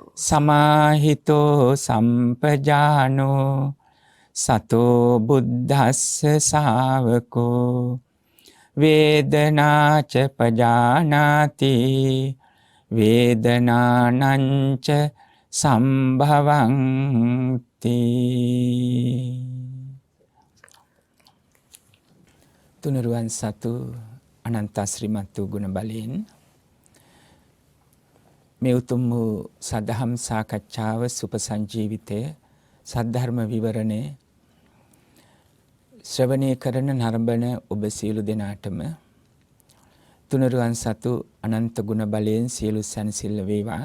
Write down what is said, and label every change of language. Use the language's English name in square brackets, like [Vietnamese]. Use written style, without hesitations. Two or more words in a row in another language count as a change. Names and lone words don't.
[Pali] සමාහිතෝ සම්පජානෝ සතෝ බුද්දස්ස ශාවකෝ වේදනාච පජානාති වේදනානංච සම්භවಂತಿ [Sinhala] තුනුරුවන් සතු අනන්ත ශ්‍රීමත් වූ ගුණ බලයෙන් මේ උතුම් වූ සදහම් සාකච්ඡාව සුපසංජීවිතය සද්ධර්ම විවරණය ශ්‍රවණය කරන නරඹන ඔබ සියලු දෙනාටම තුනුරුවන් සතු අනන්ත ගුණ බලයෙන් සියලු සැනසෙල්ල වේවා.